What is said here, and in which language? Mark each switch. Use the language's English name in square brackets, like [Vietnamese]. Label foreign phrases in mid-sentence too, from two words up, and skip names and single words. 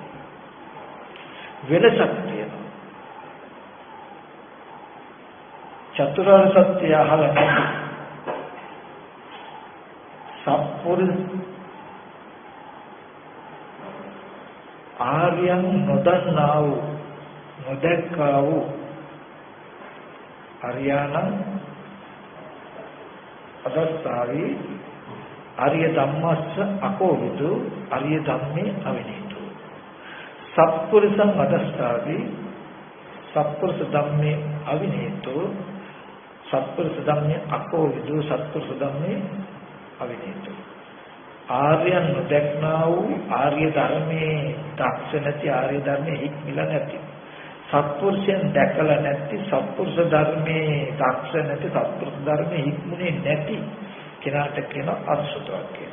[Sinhala] වෙනසක් තියෙනවා. චතුරාර්ය සත්‍ය අහලා නැති සත්පුරුෂ ආර්යයන් නොදන්නා වූ නොදැක්කා වූ [Pali] අරියාණන් අදස්සාවි [Sinhala] ආර්ය [Pali] ධම්මස්ස අකෝවිදු ආර්ය ධම්මේ අවිනීතු සත්පුරුෂං අදස්සාවි සත්පුරුෂ ධම්මේ අවිනීතු සත්පුරුෂ ධම්මේ අකෝවිදු සත්පුරුෂ ධම්මේ අවිනීතු [Sinhala] ආර්යයන් නොදැක්නා වූ ආර්ය ධර්මයේ දක්ෂ නැති ආර්ය ධර්මයේ හික්මිලා නැති සත්පුරුෂයන් දැකලා නැති සත්පුරුෂ ධර්මයේ දක්ෂ නැති සත්පුරුෂ ධර්මයේ හික්මුනේ නැති කෙනාට කියන අසුතවක් කියලා.